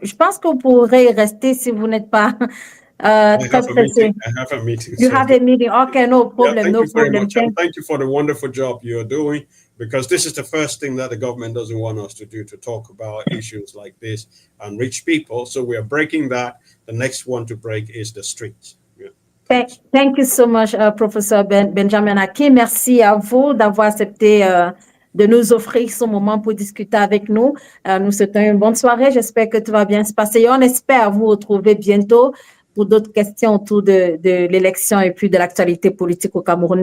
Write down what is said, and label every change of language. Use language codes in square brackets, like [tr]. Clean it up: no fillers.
[fr] Je pense que vous pourrez rester si vous n'êtes pas très pressé. [en] I have a meeting. You have a meeting. Okay, no problem. Thank No you very problem. much. And thank you for the wonderful job you're doing, because this is the first thing that the government doesn't want us to do, to talk about issues like this and reach people. So we are breaking that. The next one to break is the streets. Yeah. Thank you so much, professeur Benjamin Aki. [fr] Merci à vous d'avoir accepté de nous offrir ce moment pour discuter avec nous. Nous souhaitons une bonne soirée. J'espère que tout va bien se passer. Et on espère vous retrouver bientôt pour d'autres questions autour de l'élection et puis de l'actualité politique au Cameroun.